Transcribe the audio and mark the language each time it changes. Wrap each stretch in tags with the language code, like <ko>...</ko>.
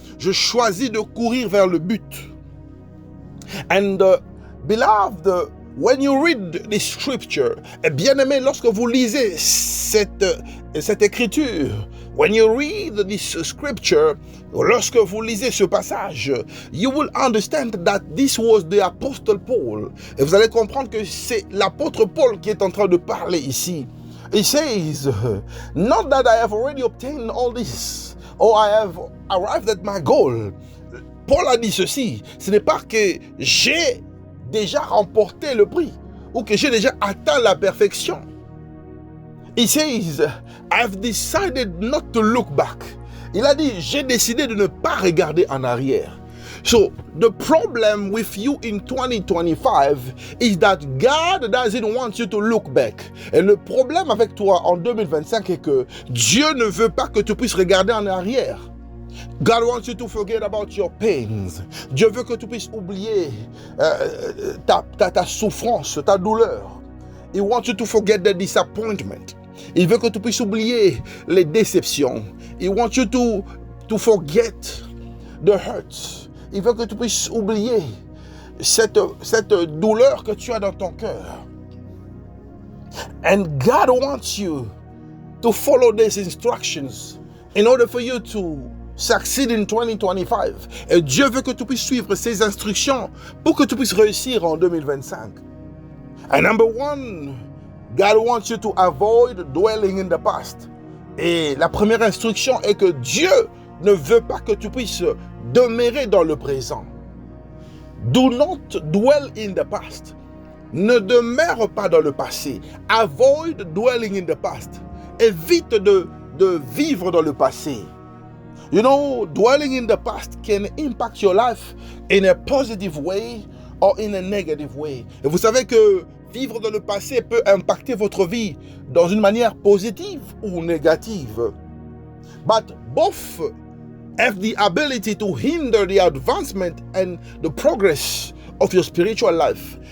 <fr>Je choisis de courir vers le but.</fr> <en>And beloved, when you read this scripture,</en> <fr>bien-aimé, lorsque vous lisez cette écriture,</fr> <en>when you read this scripture,</en> <fr>lorsque vous lisez ce passage,</fr> <en>you will understand that this was the Apostle Paul.</en> <fr>Et vous allez comprendre que c'est l'apôtre Paul qui est en train de parler ici.</fr> <en>He says, not that I have already obtained all this, or I have arrived at my goal.</en> <fr>Paul a dit ceci, ce n'est pas que j'ai déjà remporté le prix, ou que j'ai déjà atteint la perfection.</fr> <en>He says, I have decided not to look back.</en> <fr>Il a dit, j'ai décidé de ne pas regarder en arrière.</fr> <en>So, the problem with you in 2025 is that God doesn't want you to look back.</en> <fr>Et le problème avec toi en 2025 est que Dieu ne veut pas que tu puisses regarder en arrière.</fr> <en>God wants you to forget about your pains.</en> <fr>Dieu veut que tu puisses oublier ta souffrance, ta douleur.</fr> <en>He wants you to forget the disappointment.</en> <fr>Il veut que tu puisses oublier les déceptions.</fr> <en>He wants you to forget the hurts.</en> <fr>Il veut que tu puisses oublier cette douleur que tu as dans ton cœur.</fr> <en>And God wants you to follow these instructions in order for you to succeed in 2025.</en> <fr>Et Dieu veut que tu puisses suivre ces instructions pour que tu puisses réussir en 2025.</fr> <en>And number one, God wants you to avoid dwelling in the past.</en> <fr>Et la première instruction est que Dieu ne veut pas que tu puisses demeurer dans le présent.</fr> <en>Do not dwell in the past.</en> <fr>Ne demeure pas dans le passé.</fr> <en>Avoid dwelling in the past.</en> <fr>Évite de vivre dans le passé.</fr> <en>You know, dwelling in the past can impact your life in a positive way or in a negative way.</en> <fr>Et vous savez que vivre dans le passé peut impacter votre vie dans une manière positive ou négative.</fr> <en>But both have the ability to hinder the advancement and the progress of your spiritual life.</en>